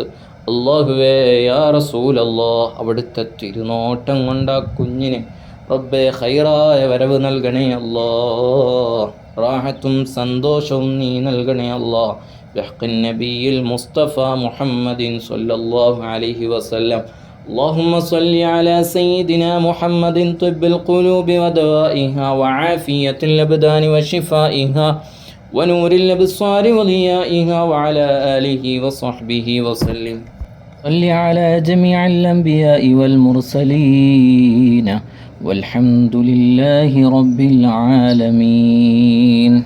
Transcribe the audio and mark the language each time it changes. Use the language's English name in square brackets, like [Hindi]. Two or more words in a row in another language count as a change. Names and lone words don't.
[Malayalam] അല്ലാഹുവേ [Arabic] يا رسول الله, [Malayalam] അവിടുത്തെ തിരുനോട്ടം കൊണ്ട് ആ കുഞ്ഞിനെ റബ്ബേ ഖൈറായ വരവ് നൽകണേ അല്ലാ, റാഹത്തും സന്തോഷവും നീ നൽകണേ അല്ലാ. [Arabic] بحق النبي المصطفى محمد صلى الله عليه وسلم. اللهم صل على سيدنا محمد طب القلوب ودوائها وعافية الأبدان وشفائها ونور الأبصار وضيائها وعلى آله وصحبه وسلم. صل على جميع الأنبياء والمرسلين والحمد لله رب العالمين.